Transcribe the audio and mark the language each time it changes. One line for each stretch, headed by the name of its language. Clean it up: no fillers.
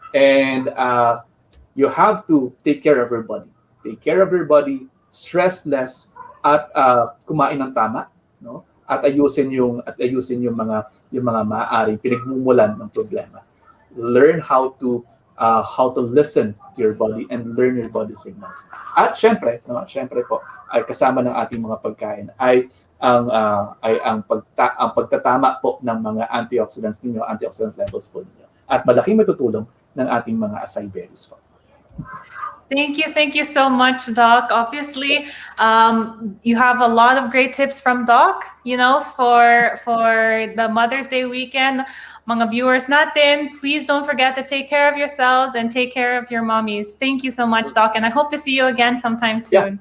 English: And you have to take care of your body. Take care of your body, stress less,
Filipino: at kumain ng tama,
English: no?
Filipino: At ayusin yung mga maaaring pinagmumulan ng problema.
English: Learn how to listen to your body and learn your body signals.
Filipino: At syempre po ay kasama ng ating mga pagkain ay ang pagtatama po ng mga antioxidants ninyo, antioxidant levels po ninyo. At malaking matutulong ng ating mga acai berries po.
English: Thank you so much, Doc. Obviously, you have a lot of great tips from Doc, for the Mother's Day weekend.
Filipino: Mga viewers natin,
English: please don't forget to take care of yourselves and take care of your mommies. Thank you so much, Doc, and I hope to see you again sometime soon.